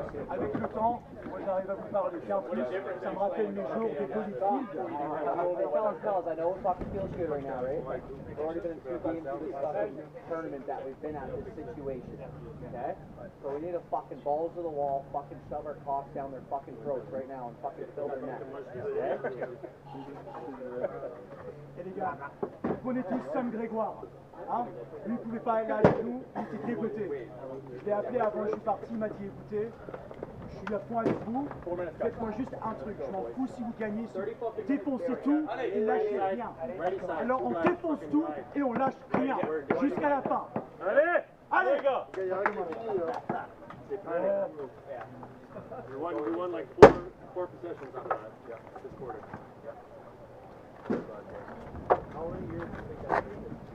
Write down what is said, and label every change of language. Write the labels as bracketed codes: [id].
[fr] Avec le temps, moi j'arrive à vous parler bien plus, ça me rappelle mes jours des polyfields. [en] Fellas, I know it fucking feels good right now, right? We've already been in 2 games of this fucking tournament that we've been at this situation. Okay? So we need to fucking balls to the wall, fucking shove our cocks down their fucking throats right now and fucking fill their necks. Okay? [fr] Et les gars, vous prenez tous Sam Grégoire. Hein, lui, il pouvait pas aller avec nous, il était dégoûté. Je l'ai appelé avant, je suis parti, il m'a dit écoutez, je suis à fond avec vous, faites-moi juste un truc, je m'en fous si vous gagnez, défoncez tout et lâchez rien. Alors on défonce tout et on lâche rien, jusqu'à la fin. Allez les gars. [en] We won like four possessions on that this quarter. How many years do you think that is?